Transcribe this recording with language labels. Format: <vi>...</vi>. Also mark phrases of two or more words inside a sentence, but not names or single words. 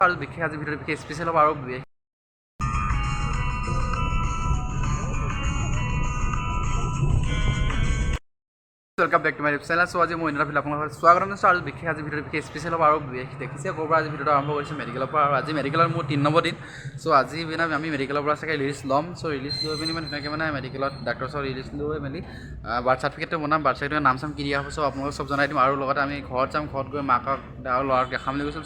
<as>আৰু বিশেষ আজি ভিডিঅ'টো বিশেষ স্পেচিয়েল হ'ব আৰু</as> <en>welcome back to my channel.</en> <hi>सो आज मैं आपको स्वागत</hi> <as>जनाइছোঁ আৰু বিশেষ আজি ভিডিঅ'টো বিশেষ স্পেচিয়েল হ'ব আৰু দেখিছে ক'ৰ পৰা আজি ভিডিঅ'টো আৰম্ভ কৰিছোঁ মেডিকেলৰ পৰা আৰু আজি মেডিকেলৰ মোৰ 3 নম্বৰ দিন। চ' আজি মানে আমি মেডিকেলৰ পৰা চাগে ৰিলিজ ল'ম। চ' ৰিলিজ লৈ পিনি মানে ধুনীয়াকৈ মানে মেডিকেলত ডাক্তৰ ওচৰত ৰিলিজ লৈ মেলি</as> <en>birth certificate</en> <as>বনাম।</as> <en>birth certificate</en> <as>নাম চাম কি দিয়া হ'ব চ' আপোনালোকক চব জনাই দিম আৰু লগতে আমি ঘৰত যাম, ঘৰত গৈ মাকক আৰু ল'ৰাক দেখাম বুলি কৈছোঁ।</as>